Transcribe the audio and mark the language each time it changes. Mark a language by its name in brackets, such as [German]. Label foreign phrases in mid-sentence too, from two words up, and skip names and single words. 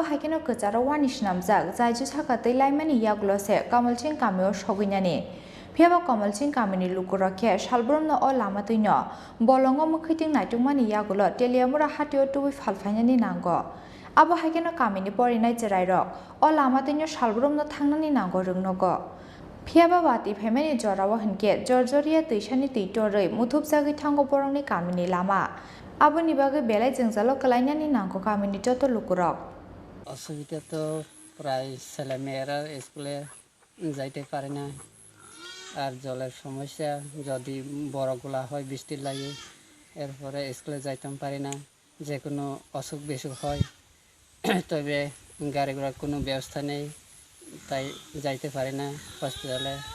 [Bodo] हाइकेनो कचाराव वानिस नामजाक जायजु साखातै लाइमानि यागलसे कमल सिंह कामियाव सगैनानै फियाबा कमल सिंह कामिनि लुकुरके सालब्रमनो अ लामातैनो बलंग मुखैथिं नायथुंमानि यागुल तेलियामुरा हातियाव तुबै फालफायनानै नांगौ आबो हाइकेनो कामिनि परिनाय जेरायरक अ लामातैनो सालब्रमनो थांनानै नांगौ रोंनगो फियाबा वाति फेमेनि जराव होनके जर्जरिया दैसानि दैटरै मुथुब जागै थांगौ बरंनि कामिनि लामा आबोनि बागै बेलाय जोंजाल कलायनानै नांगौ कामिनि जत लुकुरक [Bangla] অসুবিধা তো প্রায় ছেলেমেয়েরা স্কুলে যাইতে পারে না আর জলের সমস্যা যদি বড়গুলা হয় বৃষ্টির লাগে এরপরে স্কুলে যাইতাম পারি না যে কোনো অসুখ বিসুখ হয় তবে গাড়ি ঘোড়ার কোনো ব্যবস্থা নেই তাই যাইতে পারি না হসপিটালে